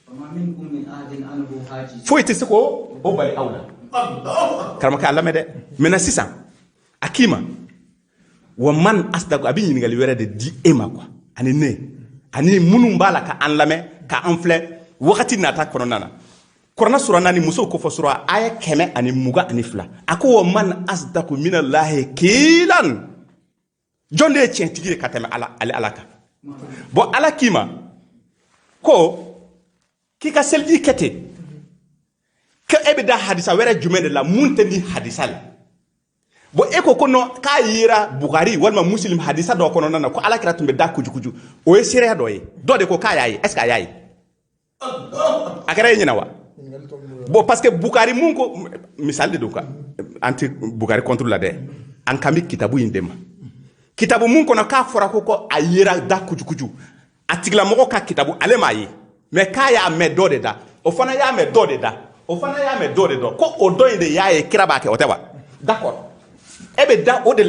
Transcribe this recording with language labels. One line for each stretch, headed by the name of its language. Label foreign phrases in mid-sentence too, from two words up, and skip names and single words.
Bambara: foyi tɛ se k'o bali aw la karamɔgɔkɛ a lamɛn dɛ maintenant sisan a k'i ma
Arabic: ومن أصدق
Bambara: a bɛ ɲininkali wɛrɛ de di e ma quoi ani ne ani minnu b'a la ka an lamɛn ka an filɛ wagati nata kɔnɔna na Qur'an sura 4 musow ko fɔ sura aya 122 a ko
Arabic: ومن أصدق من الله قيلا
Bambara: jɔn de ye tiɲɛtigi ye ka tɛmɛ ala kan bon ala k'i ma ko k'i ka seliji kɛ ten ko e bɛ da hadisa wɛrɛ jumɛn de la mun tɛ ni hadisa la bon e ko non k'a yera Bukhari walima Muslim hadisa dɔ kɔnɔna na ko alakira tun bɛ da kujukuju o ye seereya dɔ ye dɔ de ko k'a y'a ye
French: est ce que
Bambara: a y'a ye a kɛra e ɲɛna wa bon
French: parce que
Bambara: Bukhari mun ko misali de don quoi anti Bukhari
French: contre la
Bambara: dɛ an kan bɛ kitabu in de ma kitabu mun kɔnɔ k'a fɔra ko a yera da kujukuju a tigilamɔgɔ ka kitabu ale m'a ye mais k'a y'a mɛn dɔ de da o fana y'a mɛn dɔ de da o fana y'a mɛn dɔ de dɔn ko o dɔ in de y'a ye kira b'a kɛ o tɛ wa d'accord e bɛ da o de